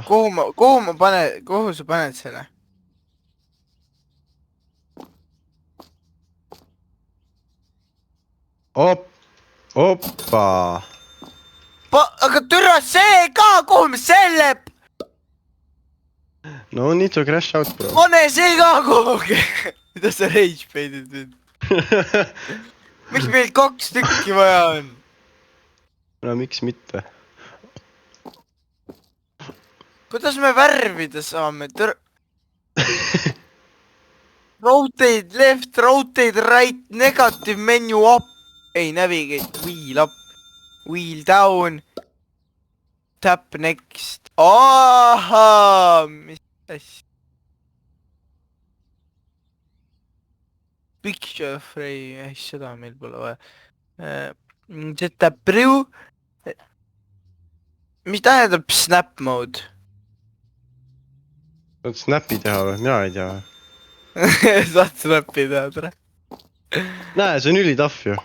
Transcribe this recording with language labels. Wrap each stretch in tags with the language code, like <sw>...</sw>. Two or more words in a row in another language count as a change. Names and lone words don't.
<et>Kuhu sa paned selle? Oppa. Aga türa see ka, kuhu me selle?</et> <en>No need to crash out, bro.</en> <et>Pane see ka kuhugi. Mida sa rage peidid nüüd? Miks meil 2 tükki vaja on? No miks mitte? Kuidas me värvida saame?</et> <en>Rotate left, rotate right, negative menu up. Ei, navigate, wheel up, wheel down. Tap next.</en> <et>Ahaa, mis asja?</et> <en>Picture frame,</en> <et>seda meil pole vaja. Seda priu. Mis tähendab snap mode? Saad snappi teha või? Mina ei tea või? Saad snappi teha, tere. Näe, see on ülitahv ju.</et>